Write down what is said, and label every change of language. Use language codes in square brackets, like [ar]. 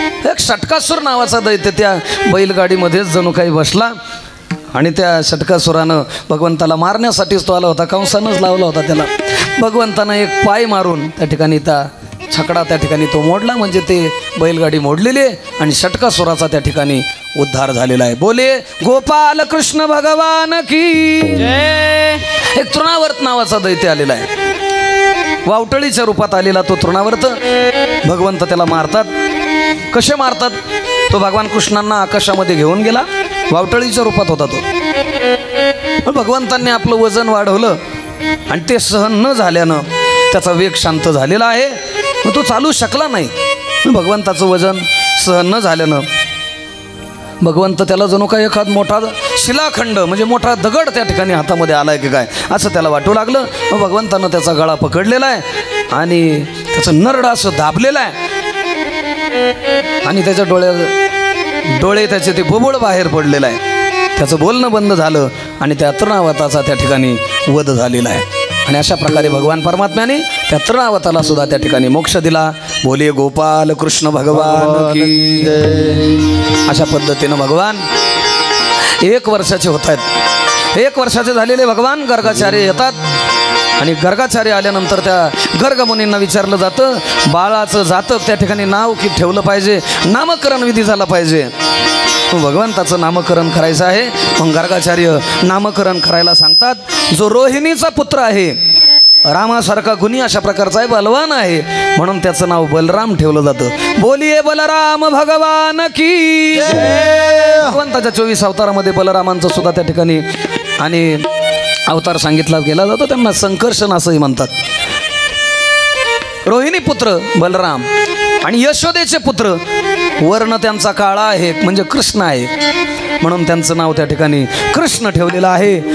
[mr] एक षटकासुर नावाचा दैत्य त्या बैलगाडीमध्येच जणू काही बसला, आणि त्या षटकासुरानं भगवंताला मारण्यासाठीच तो आला होता. कंसानंच लावला होता त्याला. भगवंतानं एक पाय मारून त्या ठिकाणी त्या छकडा त्या ठिकाणी तो मोडला, म्हणजे ते बैलगाडी मोडलेली आहे आणि षटकासुराचा त्या ठिकाणी उद्धार झालेला आहे. [hi] बोले गोपाल कृष्ण भगवान की जय. [mr] एक तृणावर्त नावाचा दैत्य आलेला आहे. वावटळीच्या रूपात आलेला तो तृणावर्त. भगवंत त्याला मारतात. कसे मारतात? तो भगवान कृष्णांना आकाशामध्ये घेऊन गेला. वावटळीच्या रूपात होता तो. भगवंतांनी आपलं वजन वाढवलं आणि ते सहन न झाल्यानं त्याचा वेग शांत झालेला आहे. मग तो चालू शकला नाही. भगवंताचं वजन सहन न झाल्यानं भगवंत त्याला जणू काय एखाद मोठा शिलाखंड म्हणजे मोठा दगड त्या ठिकाणी हातामध्ये आलाय की काय असं त्याला वाटू लागलं. मग भगवंतानं त्याचा गळा पकडलेला आहे आणि त्याचं नरड असं दाबलेलं आहे, आणि त्याच्या डोळे त्याचे ते बुबुळ बाहेर पडलेलं आहे. त्याचं बोलणं बंद झालं आणि त्या तृणावताचा त्या ठिकाणी वध झालेला आहे. आणि अशा प्रकारे भगवान परमात्म्याने त्या तृणावताला सुद्धा त्या ठिकाणी मोक्ष दिला. [hi] बोले गोपाल कृष्ण भगवान की जय. [mr] अशा पद्धतीनं भगवान 1 वर्षाचे होत आहेत. 1 वर्षाचे झालेले भगवान गर्गाचार्य येतात, आणि गर्गाचार्य आल्यानंतर त्या गर्गमुनींना विचारलं जातं बाळाचं जातक त्या ठिकाणी नाव की ठेवलं पाहिजे, नामकरण विधी झाला पाहिजे. भगवंताचं नामकरण करायचं आहे. मग गर्गाचार्य नामकरण करायला सांगतात. जो रोहिणीचा पुत्र आहे, रामासारखा गुणी अशा प्रकारचा आहे, बलवान आहे, म्हणून त्याचं नाव बलराम ठेवलं जातं. [hi] बोलिये बलराम भगवान की जय. [mr] भगवंताच्या 24 अवतारामध्ये बलरामांचं सुद्धा त्या ठिकाणी आणि अवतार सांगितला गेला जातो. त्यांना संकर्षण असंही म्हणतात. रोहिणी पुत्र बलराम आणि यशोदेचे पुत्र वर्ण त्यांचा काळा आहे म्हणजे कृष्ण आहे म्हणून त्यांचं नाव त्या ठिकाणी कृष्ण ठेवलेलं आहे.